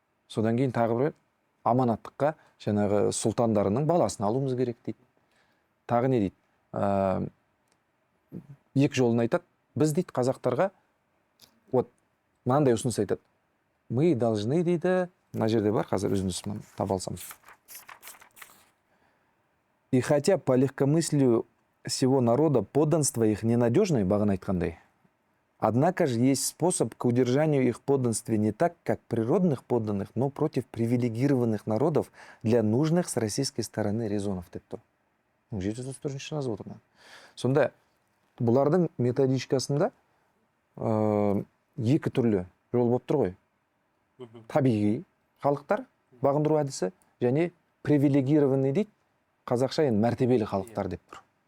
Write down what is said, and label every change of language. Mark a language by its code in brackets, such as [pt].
[kk] Содан кейін тағы бір аманаттыққа жаңағы сұлтандарының баласын алуымыз керек дейді. Тағы не дейді? Екі жолын айтады. Біз дейді қазақтарға вот мынандай ұсыныс айтады. [ru] Мы должны [kk] дейді, мына жерде бар, қазір үзіндісін таба алсам. [ru] И хотя по легкомыслию всего народа подданство их ненадежное, [kk] бағана айтқандай, [ru] однако же есть способ к удержанию их подданстве не так, как природных подданных, но против привилегированных народов для нужных с российской стороны резонов [kk] деп тұр. 734-ші жазып отырмын. Сонда бұлардың методичкасында екі түрлі жол болып тұр ғой. Табиғи халықтар бағындыру әдісі және привилегированный дейді, қазақша енді мәртебелі халықтар деп тұр.